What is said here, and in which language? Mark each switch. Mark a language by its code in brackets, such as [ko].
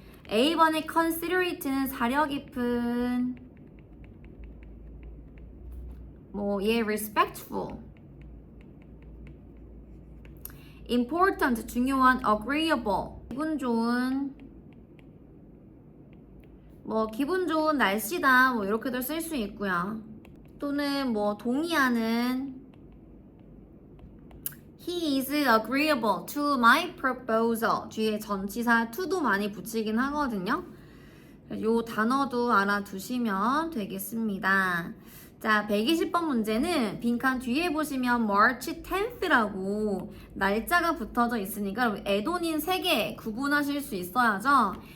[ko] A번의 considerate는 사려 깊은, respectful, important, 중요한, agreeable, 기분 좋은, 기분 좋은 날씨다, 이렇게도 쓸 수 있고요. 또는 동의하는, [en] he is agreeable to my proposal. [ko] 뒤에 전치사 to도 많이 붙이긴 하거든요. 요 단어도 알아두시면 되겠습니다. 자, 120번 문제는 빈칸 뒤에 보시면 March 10th라고 날짜가 붙어져 있으니까 에도닌 3개 구분하실 수 있어야죠.